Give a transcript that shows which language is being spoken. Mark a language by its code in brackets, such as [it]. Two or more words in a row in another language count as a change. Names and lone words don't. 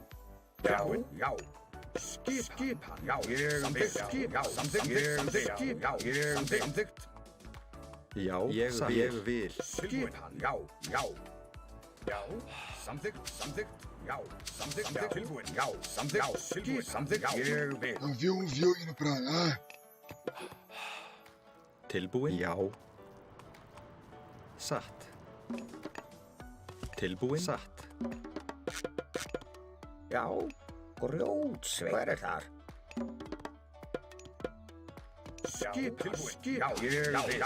[is] Já. Skipan. Já. Ég vil. Samþykkt. Samþykkt. Já, ég vil. Skipan. Já. Samþykkt. Já. Samþykkt. Tilbúin. Já. Samþykkt. Ég vil. [pt] Não viu indo pra lá? [is] Tilbúin? Já. Satt. Tilbúin? Satt. Já, grjótsveik. Hver er þar? Skipan. Já. Ég vil.